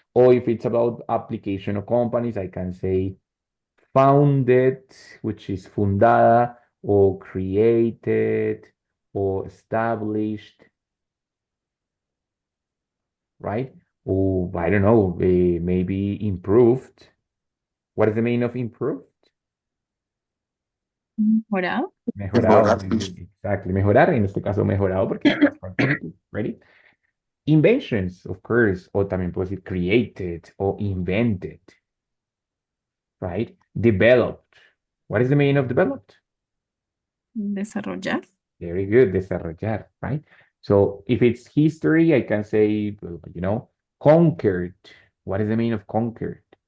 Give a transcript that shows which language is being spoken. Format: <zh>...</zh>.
<en>Or if it's about application of companies, I can say founded, which is fundada, or created, or established, right? Or I don't know, maybe improved. What is the meaning of improved?</en> <es>Mejorado. Mejorado. Exactly. Mejorar, en este caso mejorado porque es past participle.</es> <en>Ready? Inventions, of course.</en> <es>O también puedo decir created o invented.</es> <en>Right? Developed. What is the meaning of developed?</en> <es>Desarrollar.</es> <en>Very good. Desarrollar, right? So if it's history, I can say, conquered. What is the meaning of conquered?</en>